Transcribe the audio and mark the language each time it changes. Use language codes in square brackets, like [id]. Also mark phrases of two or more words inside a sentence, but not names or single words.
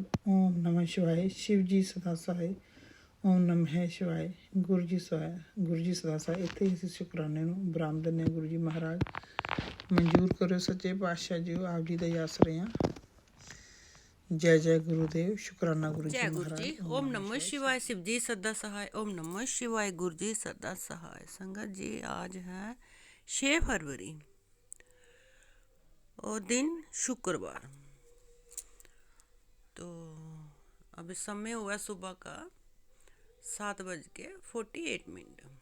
[pa] ਓਮ ਨਮः ਸ਼ਿਵਾਏ। ਸ਼ਿਵ ਜੀ ਸਦਾ ਸਹਾਏ। ਓਮ ਨਮः ਸ਼ਿਵਾਏ। ਗੁਰੂ ਜੀ ਸਹਾਏ। ਗੁਰੂ ਜੀ ਸਦਾ ਸਹਾਏ। ਇੱਥੇ ਹੀ ਅਸੀਂ ਸ਼ੁਕਰਾਨੇ ਨੂੰ ਬਰਾਮ ਦਿੰਦੇ ਹਾਂ। ਗੁਰੂ ਜੀ ਮਹਾਰਾਜ ਮਨਜ਼ੂਰ ਕਰੋ ਸੱਚੇ ਪਾਤਸ਼ਾਹ ਜੀ ਆਪ ਜੀ ਦੇ ਆਸਰੇ ਹਾਂ। [hi] ਜੈ ਜੈ ਗੁरुदेव। शुक्राना गुरु जी महाराज। ओम नमः शिवाय। शिव जी सदा सहाय। ओम नमः शिवाय। गुरु जी सदा सहाय। संगत जी आज है 6 फरवरी और दिन शुक्रवार। तो अब समय हुआ सुबह का 7:48।